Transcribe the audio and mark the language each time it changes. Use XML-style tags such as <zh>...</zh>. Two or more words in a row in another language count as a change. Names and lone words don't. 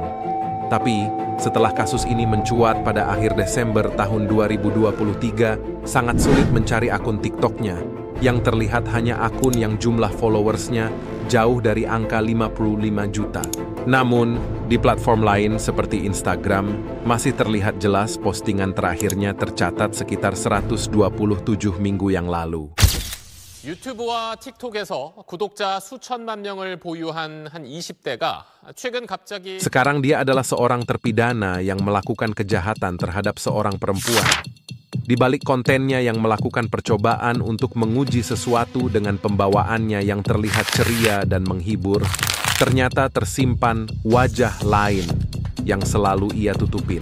<id>Tapi, setelah kasus ini mencuat pada akhir Desember tahun 2023, sangat sulit mencari akun TikToknya, yang terlihat hanya akun yang jumlah followersnya jauh dari angka 55 juta. Namun, di platform lain seperti Instagram, masih terlihat jelas postingan terakhirnya tercatat sekitar 127 minggu yang lalu.</id> <ko>유튜브와 틱톡에서 구독자 수천만 명을 보유한 한 20대가 최근 갑자기</ko> <id>Sekarang dia adalah seorang terpidana yang melakukan kejahatan terhadap seorang perempuan. Di balik kontennya yang melakukan percobaan untuk menguji sesuatu dengan pembawaannya yang terlihat ceria dan menghibur, ternyata tersimpan wajah lain yang selalu ia tutupin.</id>